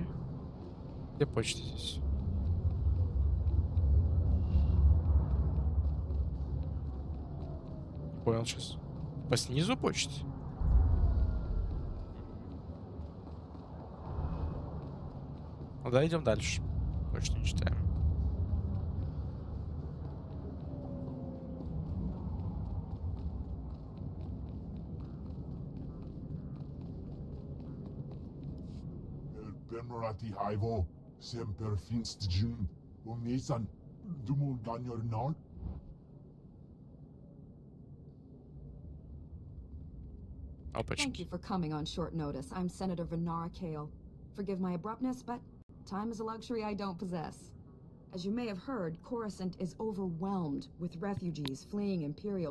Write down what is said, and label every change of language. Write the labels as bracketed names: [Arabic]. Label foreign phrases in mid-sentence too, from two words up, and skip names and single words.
[Russian] Где почта здесь? Понял сейчас. По снизу почты? Ну да, идем дальше. Почту не читаем. Benrati Haivo, Semper Finst Jun, Nisan, Dumul Ganyor Nord. [English] Thank you for coming on short notice. I'm Senator Venara Kale. Forgive my abruptness, but time is a luxury I don't possess. As you may have heard, Coruscant is overwhelmed with refugees fleeing imperial tyranny.